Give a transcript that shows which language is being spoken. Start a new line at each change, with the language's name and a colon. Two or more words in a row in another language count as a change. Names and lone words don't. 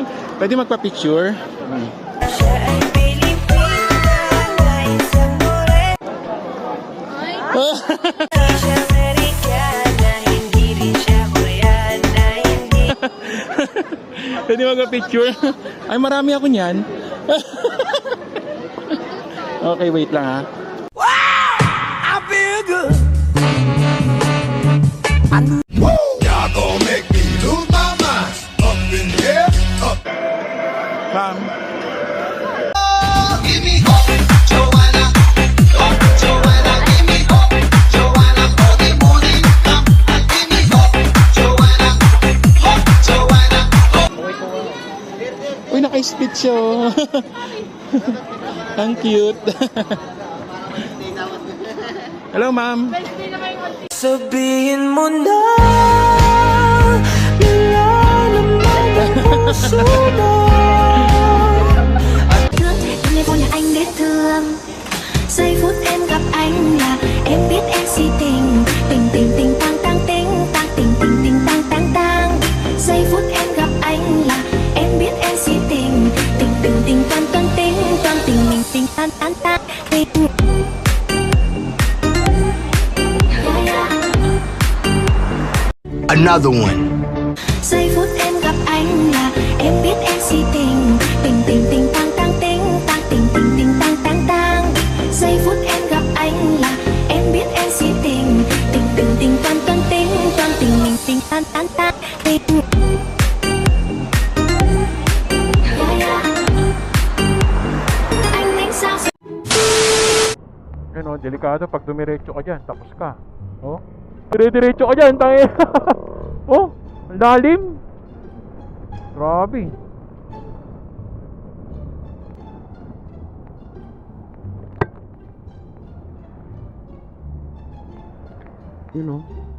Filipino: Pwede magpa-picture? Pwede magpa-picture? Ay, marami ako niyan. Okay, wait lang ha.
English: Y'all gon' make me lose my mind. Up in here, up. Ma'am, Give me hope, Joanna. Hope, Joanna. Give me hope, Joanna. For the morning come. Give me hope, Joanna. Hope, Joanna. Hope.
Filipino: uy, naka-speed siya oh. Ang cute.
English: Hello, ma'am.
Filipino: Sabihin mo na wala naman ang puso mo.
Vietnamese: Telephone là anh biết thương. Giây phút em gặp anh là em biết em si tình. Tình tình tình tang tang tình tang tình tình tình tang tang tang. Giây phút em gặp anh là em biết em si tình. Tình tình tình toan toan tình toan tình mình tình tan tan tan tình.
English: Another one.
Vietnamese: Giây phút em gặp anh là em biết em si tình. Tình tình tình tang tang tình tang tình tình tình tang tang tang. Giây phút em gặp anh là em biết em si tình. Tình tình tình toan toan tình toan tình mình tình tan tan tan tình. Anh đánh sao?
Filipino: Yun o, delikado pag dumiretso ka dyan, tapos ka. Oh, Dire-diretso ka dyan, tayo. Oh, ang lalim. Grabe. Yun oh.